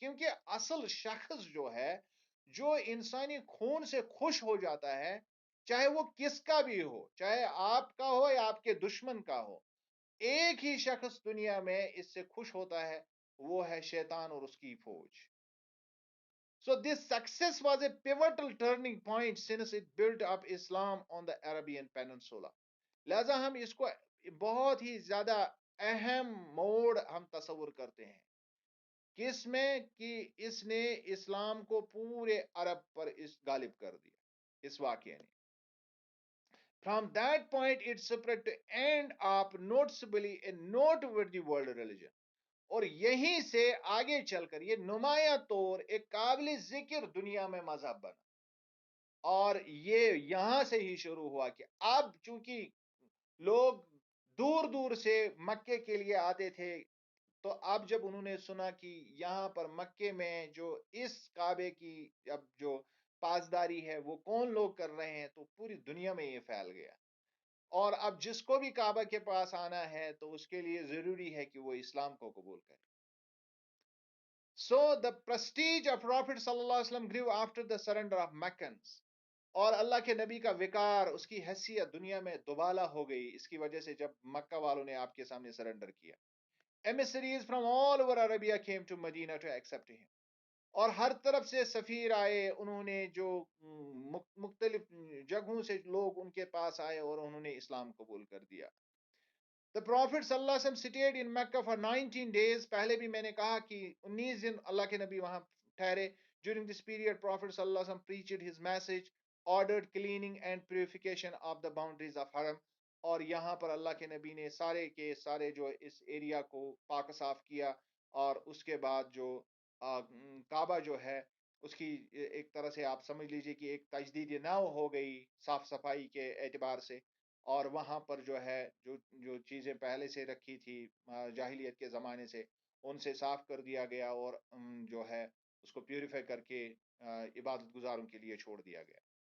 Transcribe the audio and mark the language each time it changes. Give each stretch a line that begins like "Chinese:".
Urdu: کیونکہ اصل شخص جو ہے جو انسانی خون سے خوش ہو جاتا ہے چاہے وہ کس کا بھی ہو، چاہے آپ کا ہو یا آپ کے دشمن کا ہو، ایک ہی شخص دنیا میں اس سے خوش ہوتا ہے، وہ ہے شیطان اور اس کی فوج.
English: So this success was a pivotal turning point since it built up Islam on the Arabian Peninsula.
Urdu: لہذا ہم اس کو بہت ہی زیادہ اہم موڑ ہم تصور کرتے ہیں کس میں کہ اس نے اسلام کو پورے عرب پر غالب کر دیا اس واقعے نے.
English: From that point it spread to end up noticeably a noteworthy world religion.
Urdu: اور یہیں سے آگے چل کر یہ نمایاں طور ایک قابل ذکر دنیا میں مذہب بنا. اور یہ یہاں سے ہی شروع ہوا کہ اب چونکہ لوگ دور دور سے مکے کے لیے آتے تھے تو اب جب انہوں نے سنا کہ یہاں پر مکے میں جو اس کعبے کی اب جو پاسداری ہے وہ کون لوگ کر رہے ہیں تو پوری دنیا میں یہ پھیل گیا. اور اب جس کو بھی کعبہ کے پاس آنا ہے تو اس کے لیے ضروری ہے کہ وہ اسلام کو قبول کرے.
English: So the prestige of Prophet صلی اللہ علیہ وسلم grew after the surrender of Meccans.
Urdu: اور اللہ کے نبی کا وقار، اس کی حیثیت دنیا میں دوبالا ہو گئی اس کی وجہ سے جب مکہ والوں نے آپ کے سامنے سرنڈر کیا.
English: Emissaries from all over Arabia came to Medina to accept him.
Urdu: اور ہر طرف سے سفیر آئے، انہوں نے جو مختلف جگہوں سے لوگ ان کے پاس آئے اور انہوں نے اسلام قبول کر دیا.
English: The Prophet صلی اللہ علیہ وسلم stayed in Mecca for 19 days.
Urdu: پہلے بھی میں نے کہا کہ 19 دن اللہ کے نبی وہاں ٹھہرے.
English: During this period, Prophet صلی اللہ علیہ وسلم preached his message, ordered cleaning and purification of the boundaries of Haram.
Urdu: اور یہاں پر اللہ کے نبی نے سارے کے سارے جو اس ایریا کو پاک صاف کیا اور اس کے بعد جو کعبہ جو ہے اس کی ایک طرح سے آپ سمجھ لیجئے کہ ایک تجدید نو ہو گئی صاف صفائی کے اعتبار سے. اور وہاں پر جو ہے جو چیزیں پہلے سے رکھی تھی جاہلیت کے زمانے سے ان سے صاف کر دیا گیا اور جو ہے اس کو پیوریفائی کر کے عبادت گزاروں کے لیے چھوڑ دیا گیا.